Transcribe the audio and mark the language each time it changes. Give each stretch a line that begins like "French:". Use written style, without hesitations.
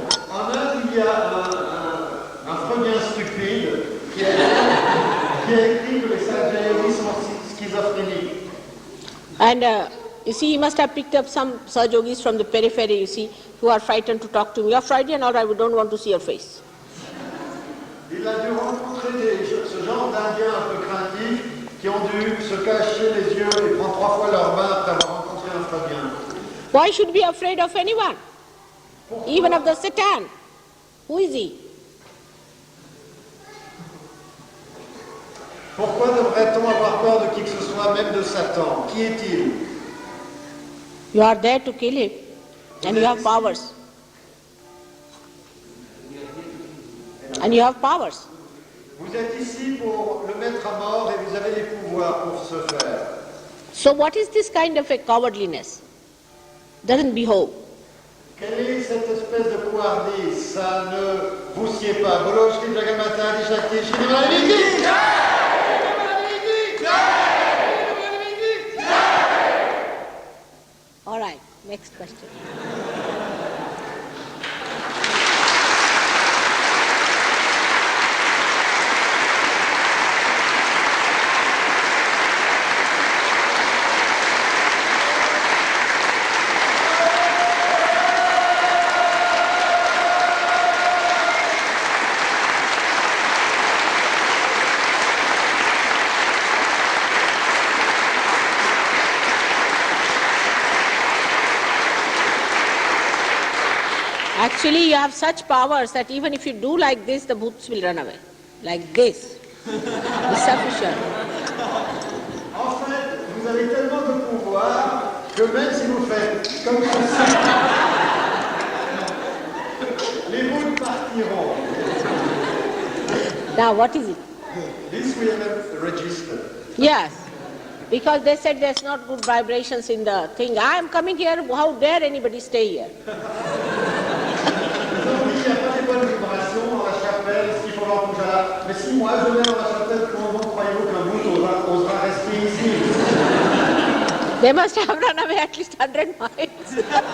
French: En Inde, il y a un Freudien stupide qui a écrit que les Sahajis sont schizophréniques.
English: And you see, he must have picked up some Sahajogis from the periphery, you see, who are frightened to talk to me. You're Freudian, all right, we don't want to see your face.
French: Il a dû rencontrer ce genre d'Indiens un peu craintifs qui ont dû se cacher les yeux et prendre 3 fois leur bain après avoir rencontré un Freudien.
English: Why should we be afraid of anyone? Even of the Satan? Who is he?
French: Pourquoi devrait-on avoir peur de qui que ce soit, même de Satan? Qui est-il?
English: You are there to kill him, and you have powers. And you have powers.
French: Vous êtes ici pour le mettre à mort et vous avez les pouvoirs pour ce faire.
English: So what is this kind of a cowardliness? Doesn't behove.
French: Quelle est cette espèce de couardise? Ça ne vous sied pas.
Hindi: Bolo Shri Jagamata Adi Shakti Shri Mahaviti.
English: All right, next question. Actually, you have such powers that even if you do like this, the bhoots will run away. Like this. It's sufficient.
French: En fait, vous avez tellement de pouvoir que même si vous faites comme ceci, les bouts partiront.
English: Now, what is it? This will register. Yes. Because they said there's not good vibrations in the thing. I am coming here, how dare anybody stay here?
French: Il n'y a pas des bonnes vibrations dans la chapelle, est-ce qu'il faut voir bouger là? Mais si moi je vais dans la chapelle, comment croyez-vous qu'un bout osera rester ici?
English: They must have run away at least 100 miles.